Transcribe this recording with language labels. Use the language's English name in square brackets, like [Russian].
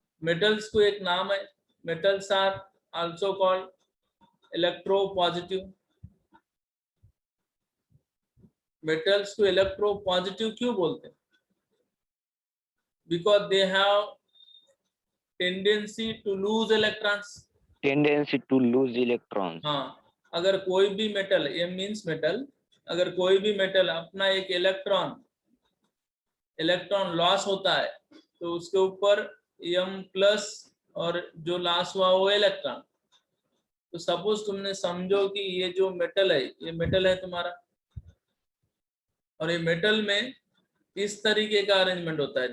[Hindi] Metals को एक नाम है. [English] Metals are also called electropositive. [Hindi] Metals को इलेक्ट्रोपॉजिटिव क्यों बोलते हैं? [English] Because they have tendency to lose electrons. Tendency to lose electrons. [Hindi] हाँ, अगर कोई भी मेटल, ये मीन्स मेटल, अगर कोई भी मेटल अपना एक इलेक्ट्रॉन लॉस होता है तो उसके ऊपर M+ और जो लॉस हुआ वो इलेक्ट्रॉन. तो सपोज तुमने समझो कि ये जो मेटल है, ये मेटल है तुम्हारा, और ये मेटल में इस तरीके का अरेंजमेंट होता है.